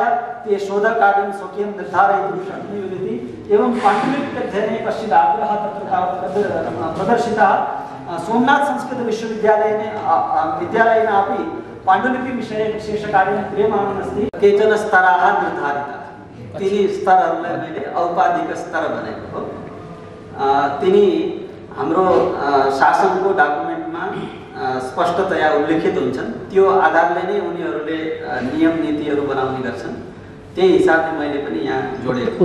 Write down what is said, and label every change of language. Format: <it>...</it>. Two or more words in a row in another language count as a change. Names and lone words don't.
<sa>ते शोधकार्यं स्वकीयं निर्धारयितुं शक्नुयुरिति एवं पाण्डुलिप्यध्ययने कश्चित् आग्रहः तत्र तावत् प्रदर्शितः। सोमनाथ संस्कृत विद्यालयेन अपि पाण्डुलिपिविषये विशेषकार्यं क्रियमाणम् अस्ति। केचन स्तराः निर्धारिताः।</sa> <ne>तिनी स्तरहरूलाई मैले औपाधिक स्तर भनेको हो। तिनी हाम्रो शासनको डकुमेन्टमा स्पष्टतया उल्लेखित हुन्छन्। त्यो आधारले नै उनीहरूले नियम नीतिहरू बनाउने गर्छन्। त्यही हिसाबले मैले पनि यहाँ जोडेको।</ne>